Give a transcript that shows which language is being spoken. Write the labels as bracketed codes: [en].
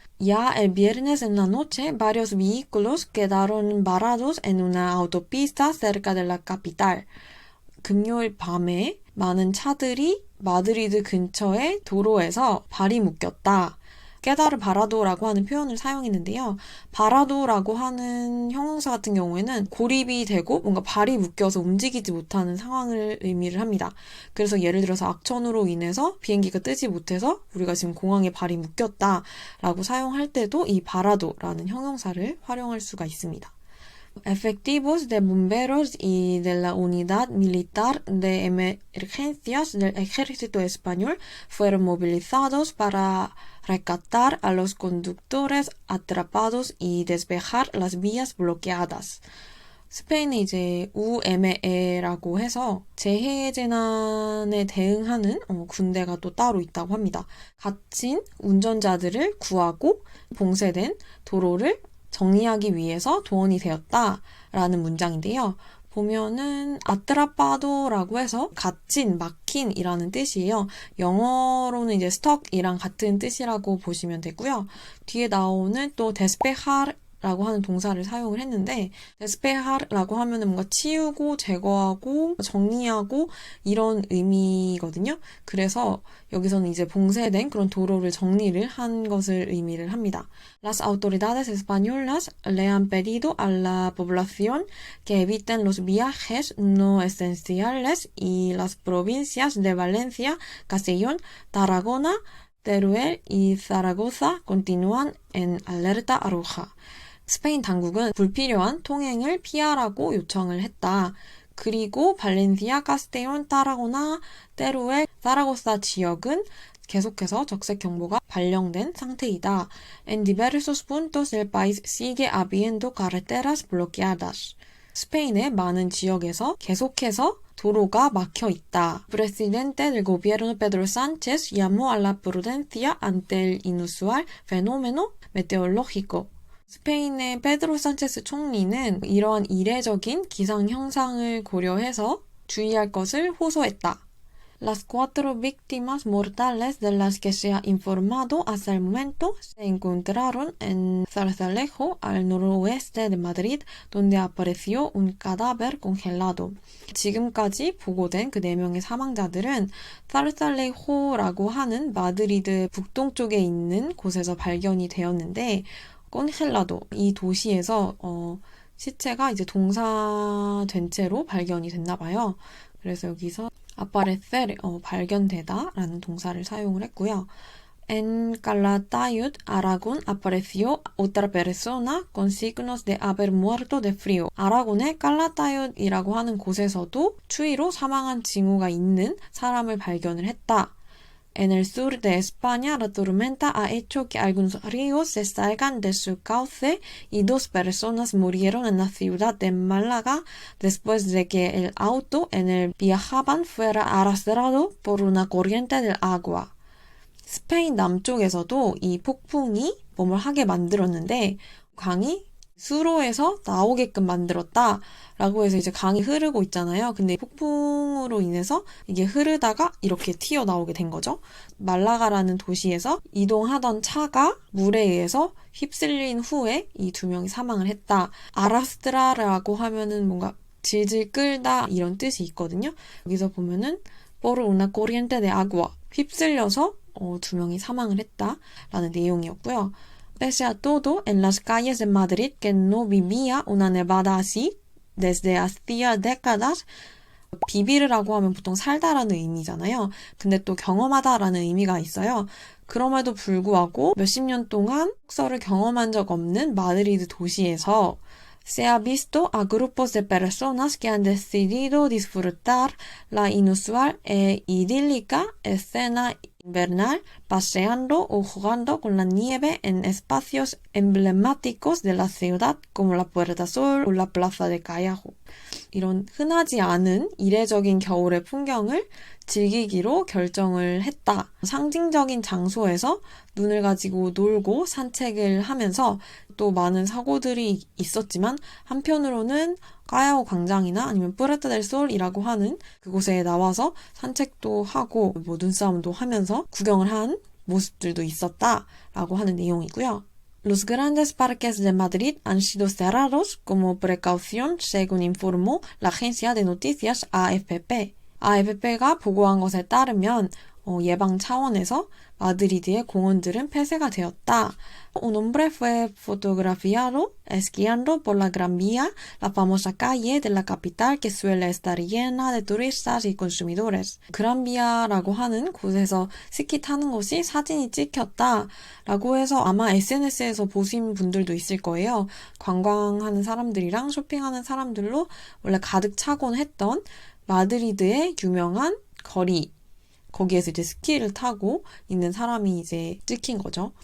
[es] Ya el viernes en la noche, varios vehículos quedaron varados en una autopista cerca de la capital. [ko] 금요일 밤에 많은 차들이 마드리드 근처의 도로에서 발이 묶였다. 깨다르 바라도라고 하는 표현을 사용했는데요. 바라도라고 하는 형용사 같은 경우에는 고립이 되고 뭔가 발이 묶여서 움직이지 못하는 상황을 의미를 합니다. 그래서 예를 들어서 악천후로 인해서 비행기가 뜨지 못해서 우리가 지금 공항에 발이 묶였다라고 사용할 때도 이 바라도라는 형용사를 활용할 수가 있습니다. [es] Efectivos de bomberos y de la unidad militar de emergencias del ejército español fueron movilizados para rescatar a los conductores atrapados y despejar las vías bloqueadas. [ko] 스페인에 이제 우에메에라고 해서 재해 재난에 대응하는 군대가 또 따로 있다고 합니다. 갇힌 운전자들을 구하고 봉쇄된 도로를 정리하기 위해서 도원이 되었다라는 문장인데요. 보면은 아트라파도라고 해서 갇힌, 막힌이라는 뜻이에요. 영어로는 이제 stuck이랑 같은 뜻이라고 보시면 되고요. 뒤에 나오는 또 despejar라고 하는 동사를 사용을 했는데 despejar라고 하면은 뭔가 치우고 제거하고 정리하고 이런 의미거든요. 그래서 여기서는 이제 봉쇄된 그런 도로를 정리를 한 것을 의미를 합니다. [es] Las autoridades españolas le han pedido a la población que eviten los viajes no esenciales y las provincias de Valencia, Castellón, Tarragona, Teruel y Zaragoza continúan en alerta roja. [ko] 스페인 당국은 불필요한 통행을 피하라고 요청을 했다. 그리고 발렌시아, 카스테온, 타라고나, 테루엘, 사라고사 지역은 계속해서 적색 경보가 발령된 상태이다. [es] En diversos puntos del país sigue habiendo carreteras bloqueadas. [ko] 스페인의 많은 지역에서 계속해서 도로가 막혀 있다. [es] Presidente del gobierno Pedro Sánchez llamó a la prudencia ante el inusual fenómeno meteorológico. [ko] 스페인의 페드로 산체스 총리는 이러한 이례적인 기상 형상을 고려해서 주의할 것을 호소했다. [es] Las cuatro víctimas mortales de las que se ha informado hasta el momento se encontraron en Zarzalejo, al noroeste de Madrid, donde apareció un cadáver congelado. [ko] 지금까지 보고된 그 4명의 사망자들은 사르살레호라고 하는 마드리드 북동쪽에 있는 곳에서 발견이 되었는데 콘헬라도 이 도시에서 시체가 이제 동사된 채로 발견이 됐나 봐요. 그래서 여기서 aparecer 발견되다 라는 동사를 사용을 했고요. [es] En Calatayud, Aragón, apareció otra persona con signos de haber muerto de frío. [ko] 아라곤의 깔라타윳이라고 하는 곳에서도 추위로 사망한 징후가 있는 사람을 발견을 했다. [es] En el sur de España, la tormenta ha hecho que algunos ríos se salgan de su cauce y 2 personas murieron en la ciudad de Málaga después de que el auto en el viajaban fuera arrastrado por una corriente del agua. [ko] 스페인 남쪽에서도 이 폭풍이 뭐뭘 하게 만들었는데 강이 수로에서 나오게끔 만들었다 라고 해서 이제 강이 흐르고 있잖아요. 근데 폭풍으로 인해서 이게 흐르다가 이렇게 튀어나오게 된 거죠. 말라가라는 도시에서 이동하던 차가 물에 의해서 휩쓸린 후에 이 2명이 사망을 했다. 아라스트라라고 하면은 뭔가 질질 끌다 이런 뜻이 있거든요. 여기서 보면은 [es] por una corriente de agua [ko] 휩쓸려서 2명이 사망을 했다라는 내용이었고요. [es] Pese a todo, en las calles de Madrid que no vivía una nevada así desde hacía décadas. [ko] 비비르라고 하면 보통 살다라는 의미잖아요. 근데 또 경험하다라는 의미가 있어요. 그럼에도 불구하고 몇십 년 동안 폭설을 경험한 적 없는 마드리드 도시에서 [es] Se ha visto a grupos de personas que han decidido disfrutar la inusual e idílica escena invernal paseando o jugando con la nieve en espacios emblemáticos de la ciudad como la Puerta Sur o la Plaza de Callao. [ko] 이런 흔하지 않은 이례적인 겨울의 풍경을 즐기기로 결정을 했다. 상징적인 장소에서 눈을 가지고 놀고 산책을 하면서 또 많은 사고들이 있었지만 한편으로는 까야오 광장이나 아니면 뿌레타 델 솔이라고 하는 그곳에 나와서 산책도 하고 뭐 눈싸움도 하면서 구경을 한 모습들도 있었다라고 하는 내용이고요. [es] Los grandes parques de Madrid han sido cerrados como precaución, según informó la agencia de noticias AFP. [ko] AFP가 보고한 것에 따르면 예방 차원에서 마드리드의 공원들은 폐쇄가 되었다. [es] Un hombre fue fotografiado esquiando por la Gran Vía, la famosa calle de la capital que suele estar llena de turistas y consumidores. [ko] 그란비아라고 하는 곳에서 스키 타는 것이 사진이 찍혔다 라고 해서 아마 SNS에서 보신 분들도 있을 거예요. 관광하는 사람들이랑 쇼핑하는 사람들로 원래 가득 차곤 했던 마드리드의 유명한 거리, 거기에서 이제 스키를 타고 있는 사람이 이제 찍힌 거죠.